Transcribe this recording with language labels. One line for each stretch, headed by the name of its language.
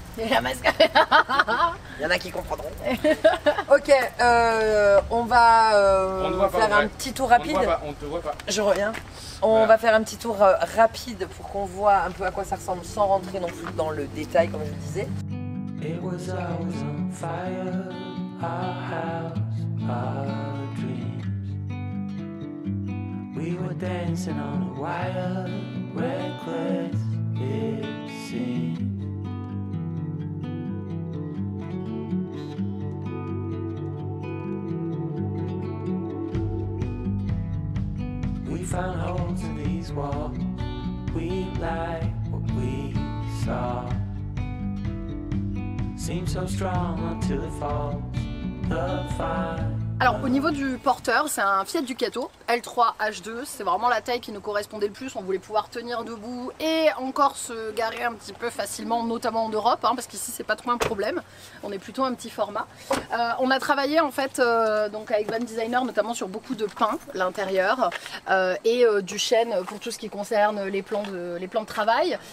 French: La mascotte. Il y en a qui comprendront. Ok, on va faire un petit tour rapide. On te voit pas. Je reviens. On va faire un petit tour rapide pour qu'on voit un peu à quoi ça ressemble sans rentrer non plus dans le détail comme je le disais.
English: It was always on fire, our house, our dreams. We were dancing on a wire, reckless it seemed. found holes in these walls. We like what we saw. Seems so strong until it falls. The fire.
French: Alors au niveau du porteur, c'est un Fiat Ducato L3 H2, c'est vraiment la taille qui nous correspondait le plus, on voulait pouvoir tenir debout et encore se garer un petit peu facilement, notamment en Europe, hein, parce qu'ici c'est pas trop un problème, on est plutôt un petit format. On a travaillé en fait donc avec Van Designer notamment sur beaucoup de peints, l'intérieur, et du chêne pour tout ce qui concerne les plans de travail.